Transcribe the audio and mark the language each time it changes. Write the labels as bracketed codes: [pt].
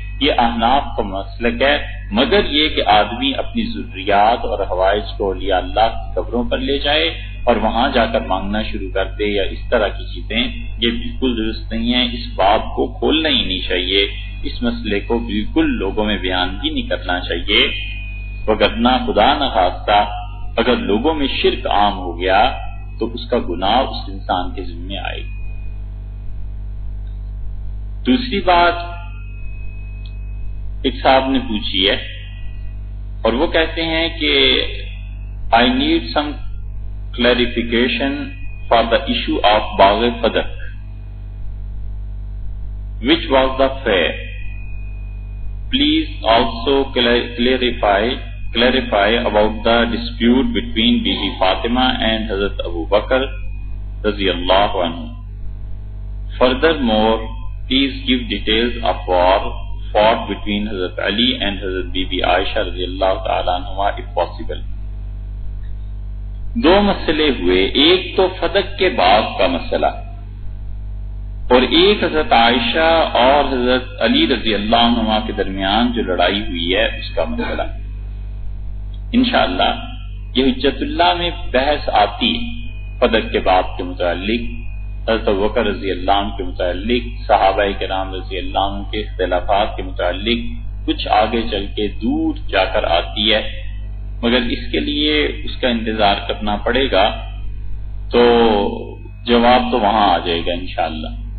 [ur] یہ احناف کا مسلک ہے، مگر یہ کہ آدمی اپنی ضروریات اور حوائج کو اولیاء اللہ کی قبروں پر لے جائے اور وہاں جا کر مانگنا شروع کر دے یا اس طرح کی چیزیں، یہ بالکل درست نہیں ہے. اس باب کو کھولنا ہی نہیں چاہیے، اس مسئلے کو بالکل لوگوں میں بیان ہی نہیں کرنا چاہیے. وگرنہ خدا نہ خواستہ اگر لوگوں میں شرک عام ہو گیا تو اس کا گناہ اس انسان کے ذمہ آئے. دوسری بات ایک صاحب نے پوچھی ہے اور وہ کہتے ہیں کہ [en] I need some clarification for the issue of Bagh Fadak, which was the fair. Please also clarify about the dispute between Bibi Fatima and Hazrat Abu Bakr radiyallahu anhu. Furthermore, please give details of war fought between Hazrat Ali and Hazrat Bibi Aisha radiyallahu ta'ala anhuma if possible. [ur] دو مسئلے ہوئے، ایک تو فدق کے بعد کا مسئلہ اور ایک حضرت عائشہ اور حضرت علی رضی اللہ عنہما کے درمیان جو لڑائی ہوئی ہے اس کا مسئلہ. انشاءاللہ یہ حجت اللہ میں بحث آتی ہے فدق کے بعد کے متعلق، حضرت ابوبکر رضی اللہ عنہ کے متعلق، صحابہ کرام رضی اللہ عنہ کے اختلافات کے متعلق کچھ آگے چل کے دور جا کر آتی ہے، مگر اس کے لیے اس کا انتظار کرنا پڑے گا تو جواب تو وہاں آ جائے گا انشاءاللہ.